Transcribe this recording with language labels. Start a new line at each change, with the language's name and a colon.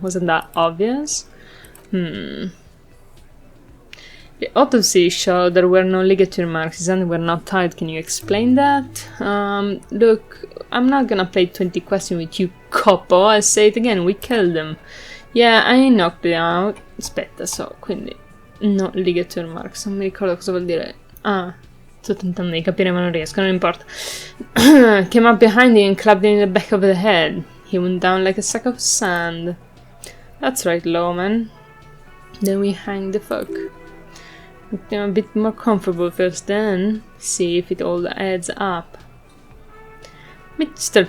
English: Wasn't that obvious? The autopsy showed there were no ligature marks. His hands were not tied. Can you explain that? Look, I'm not gonna play 20 questions with you, Coppo. I'll say it again. We killed him. Yeah, I knocked it out.
Italian: Aspetta, quindi...
English: No, ligature marks.
Italian: Non mi ricordo cosa vuol dire. Sto tentando di capire ma non riesco, non importa.
English: Came up behind him and clapped him in the back of the head. He went down like a sack of sand. That's right, Lawman. Then we hang the fuck. Make them a bit more comfortable first, then see if it all adds up. Mr.